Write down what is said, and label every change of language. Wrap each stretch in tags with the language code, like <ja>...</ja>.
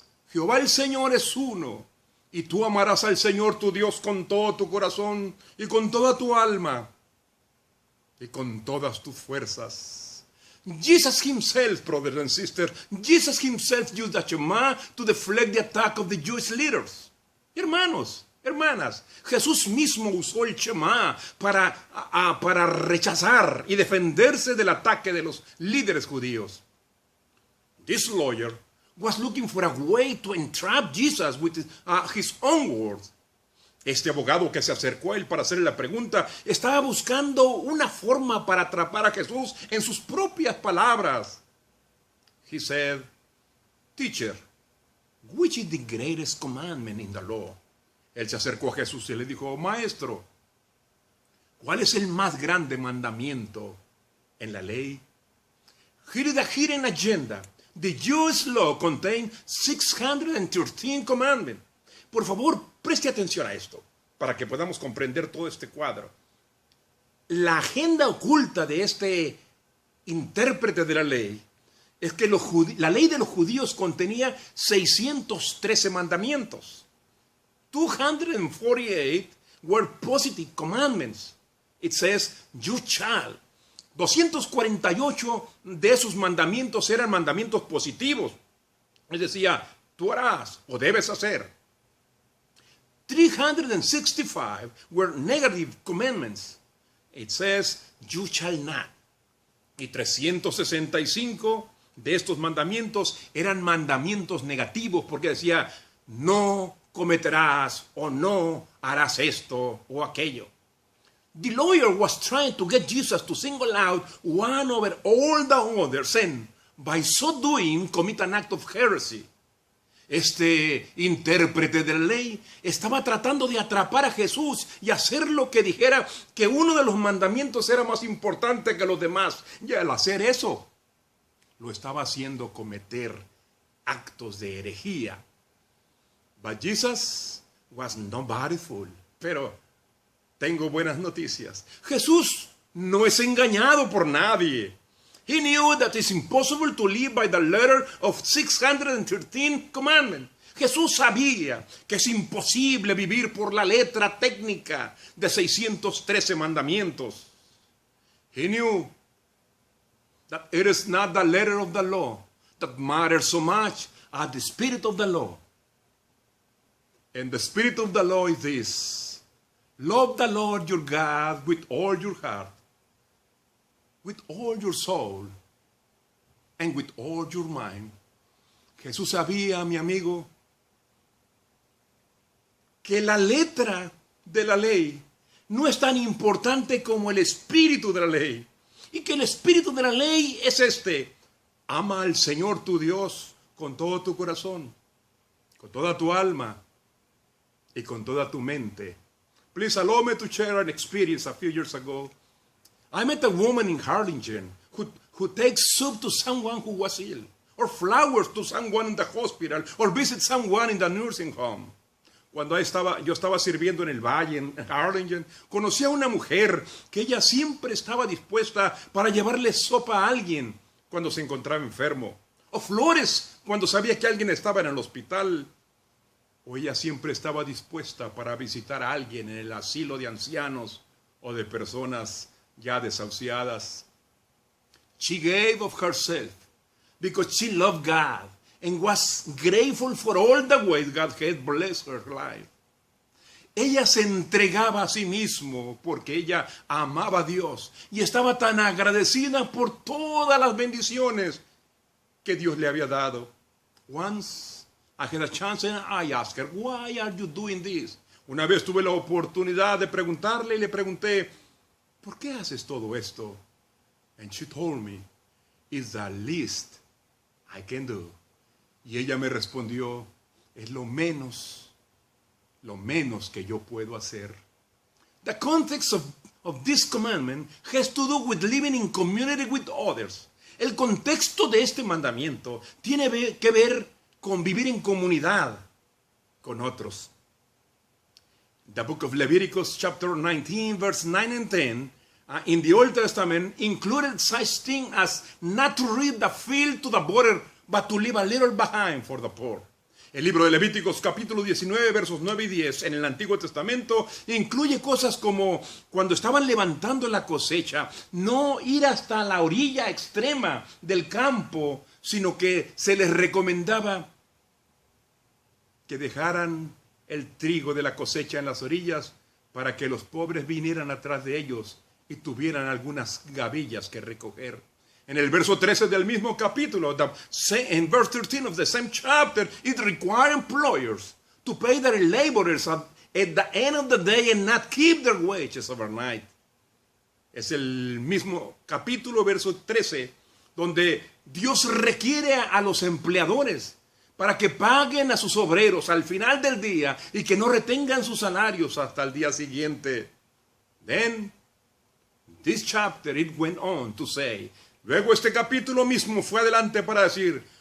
<es>Jehová el Señor es uno. Y tú amarás al Señor tu Dios con todo tu corazón y con toda tu alma y con todas tus fuerzas.</es> <en>Jesus himself, brothers and sisters, Jesus himself used the Shema to deflect the attack of the Jewish leaders.</en> <es>Hermanos, hermanas, Jesús mismo usó el Shema para rechazar y defenderse del ataque de los líderes judíos.</es> <en>This lawyer was looking for a way to entrap Jesus with his own words.</en> <es>Este abogado que se acercó a él para hacerle la pregunta estaba buscando una forma para atrapar a Jesús en sus propias palabras.</es> <en>He said, Teacher, which is the greatest commandment in the law?</en> <es>Él se acercó a Jesús y le dijo, Maestro, ¿cuál es el más grande mandamiento en la ley?</es> <en>Here is the hidden agenda. The Jewish law contained 613 commandments.</en> <es>Por favor, preste atención a esto para que podamos comprender todo este cuadro. La agenda oculta de este intérprete de la ley es que la ley de los judíos contenía 613 mandamientos.</es> <en>248 were positive commandments. It says, you shall.</en> <es>248 de esos mandamientos eran mandamientos positivos. Es decía, tú harás o debes hacer.</es> <en>365 were negative commandments. It says, you shall not.</en> <es>Y 365 de estos mandamientos eran mandamientos negativos porque decía, no cometerás o no harás esto o aquello.</es> <en>The lawyer was trying to get Jesus to single out one over all the others and by so doing commit an act of heresy.</en> <es>Este intérprete de la ley estaba tratando de atrapar a Jesús y hacer lo que dijera que uno de los mandamientos era más importante que los demás. Y al hacer eso, lo estaba haciendo cometer actos de herejía.</es> <en>But Jesus was nobody fool.</en> <es>Pero tengo buenas noticias. Jesús no es engañado por nadie.</es> <en>He knew that it's impossible to live by the letter of 613 commandments.</en> <es>Jesús sabía que es imposible vivir por la letra técnica de 613 mandamientos.</es> <en>He knew that it is not the letter of the law that matters so much as the spirit of the law. And the spirit of the law is this: love the Lord your God with all your heart, with all your soul, and with all your mind.</en> <es>Jesús sabía, mi amigo, que la letra de la ley no es tan importante como el espíritu de la ley. Y que el espíritu de la ley es este: ama al Señor tu Dios con todo tu corazón, con toda tu alma y con toda tu mente.</es> <en>Please allow me to share an experience a few years ago. I met a woman in Harlingen who takes soup to someone who was ill, or flowers to someone in the hospital, or visits someone in the nursing home.</en> <es>Cuando yo estaba sirviendo en el valle, en Harlingen, conocí a una mujer que ella siempre estaba dispuesta para llevarle sopa a alguien cuando se encontraba enfermo, o flores cuando sabía que alguien estaba en el hospital, o ella siempre estaba dispuesta para visitar a alguien en el asilo de ancianos o de personas ya desahuciadas.</es> <en>She gave of herself because she loved God and was grateful for all the ways God had blessed her life.</en> <es>Ella se entregaba a sí mismo porque ella amaba a Dios y estaba tan agradecida por todas las bendiciones que Dios le había dado.</es> <en>Once I had a chance and I asked her, why are you doing this?</en> <es>Una vez tuve la oportunidad de preguntarle y le pregunté, ¿por qué haces todo esto?</es> <en>And she told me, it's the least I can do.</en> <es>Y ella me respondió, es lo menos que yo puedo hacer.</es> <en>The context of this commandment has to do with living in community with others.</en> <es>El contexto de este mandamiento tiene que ver con vivir en comunidad con otros.</es> <en>The book of Leviticus chapter 19 verse 9 and 10 in the Old Testament included such thing as not to reap the field to the border but to leave a little behind for the poor.</en> <es>El libro de Levíticos capítulo 19 versos 9 y 10 en el Antiguo Testamento incluye cosas como cuando estaban levantando la cosecha, no ir hasta la orilla extrema del campo, sino que se les recomendaba que dejaran el trigo de la cosecha en las orillas para que los pobres vinieran atrás de ellos y tuvieran algunas gavillas que recoger. En el verso 13 del mismo capítulo,</es> <en>en verse 13 of the same chapter, it requires employers to pay their laborers at the end of the day and not keep their wages overnight.</en> <es>Es el mismo capítulo, verso 13, donde Dios requiere a los empleadores para que paguen a sus obreros al final del día y que no retengan sus salarios hasta el día siguiente.</es> <en>Then, this chapter, it went on to say,</en> <es>luego este capítulo mismo fue adelante para decir,</es>